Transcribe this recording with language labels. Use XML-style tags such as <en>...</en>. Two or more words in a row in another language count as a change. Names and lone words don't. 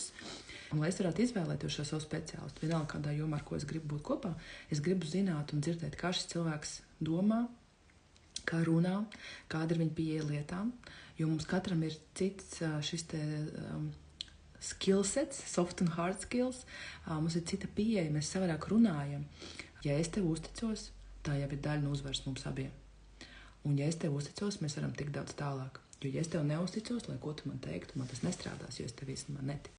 <lv>Un, lai es varētu izvēlēties šo savu speciālistu, vienalga kādā jomā, ar ko es gribu būt kopā, es gribu zināt un dzirdēt, kā šis cilvēks domā, kā runā, kāda ir viņa pieeja lietām, jo mums katram ir cits šis te skillsets,</lv> <en>soft and hard skills,</en> <lv>mums ir cita pieeja, mēs savādāk runājam. Ja es tev uzticos, tā jau ir daļa no uzvaras mums abiem. Un ja es tev uzticos, mēs varam tikt daudz tālāk. Jo ja es tev neuzticos, lai ko tu man teiktu, man tas nestrādās, jo es tev īstenībā neticu.</lv>